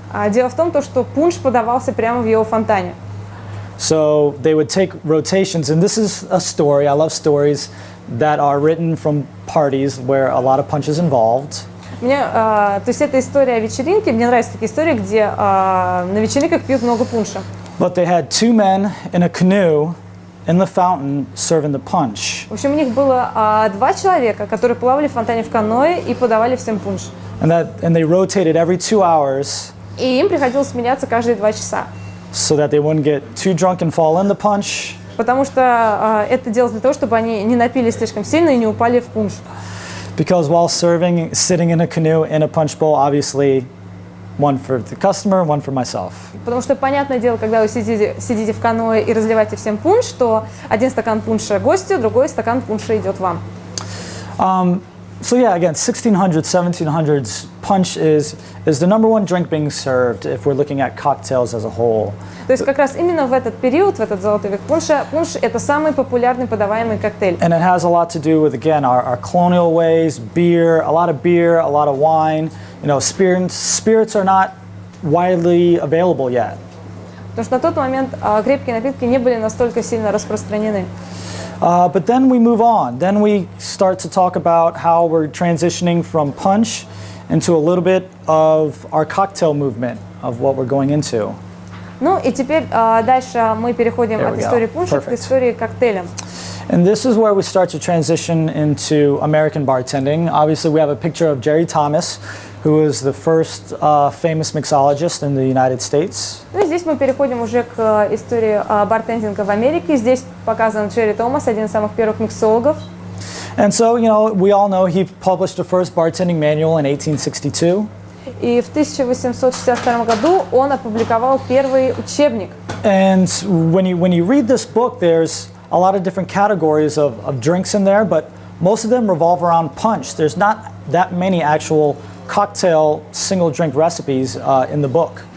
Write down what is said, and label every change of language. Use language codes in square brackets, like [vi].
[ru] Дело в том, что пунш подавался прямо в его фонтане. [en] So they would take rotations, and this is a story. I love stories that are written from parties where a lot of punch is involved. [ru] То есть это история о вечеринке. Мне нравятся такие истории, где на вечеринках пьют много пунша. [en] But they had two men in a canoe in the fountain serving the punch. [ru] В общем, у них было два человека, которые плавали в фонтане в каноэ и подавали всем пунш. [en] And they rotated every 2 hours [ru] И им приходилось меняться каждые 2 часа. [en] so that they wouldn't get too drunk and fall in the punch. [ru] Потому что это делалось для того, чтобы они не напились слишком сильно и не упали в пунш. [en] Because while serving, sitting in a canoe in a punch bowl, obviously one for the customer, one for myself. [ru] Потому что, понятное дело, когда вы сидите в каноэ и разливаете всем пунш, то один стакан пунша гостю, другой стакан пунша идет вам. [en] So yeah, again, 1600s, 1700s, punch is the number one drink being served if we're looking at cocktails as a whole. [ru] То есть как раз именно в этот период, в этот золотой век пунша, пунш – это самый популярный подаваемый коктейль. [en] And it has a lot to do with, again, our colonial ways, beer, a lot of wine. You know, spirits are not widely available yet. [ru] Потому что на тот момент крепкие напитки не были настолько сильно распространены. [en] But then we move on. Then we start to talk about how we're transitioning from punch into a little bit of our cocktail movement of what we're going into. [ru] Ну и теперь дальше мы переходим [en] There [ru] от [en] we go. [ru] истории пунша к [en] Perfect. [ru] истории коктейля. [en] And this is where we start to transition into American bartending. Obviously, we have a picture of Jerry Thomas, who was the first famous mixologist in the United States. [ru] Ну и здесь мы переходим уже к истории бартендинга в Америке. Здесь показан Джерри Томас, один из самых первых миксологов. [en] And so, we all know he published the first bartending manual in 1862. [ru] И в 1862 году он опубликовал первый учебник. [en] And when you read this book, there's a lot of different categories of drinks in there, but most of them revolve around punch. There's not that many actual cocktail single drink recipes in the book.